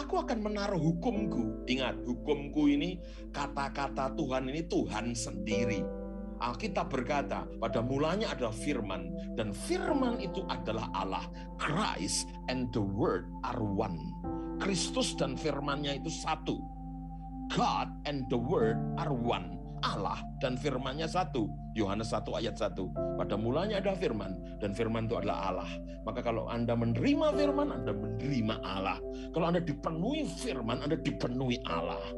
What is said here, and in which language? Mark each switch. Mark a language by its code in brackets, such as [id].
[id] Aku akan menaruh hukumku. Ingat, hukumku ini kata-kata Tuhan ini Tuhan sendiri. Alkitab berkata, pada mulanya adalah firman, dan firman itu adalah Allah. [en] Christ and the word are one. [id] Kristus dan firman-Nya itu satu. [en] God and the word are one. [id] Allah dan firman-Nya satu. Yohanes 1 ayat 1. Pada mulanya ada firman, dan firman itu adalah Allah. Maka kalau Anda menerima firman, Anda menerima Allah. Kalau Anda dipenuhi firman, Anda dipenuhi Allah.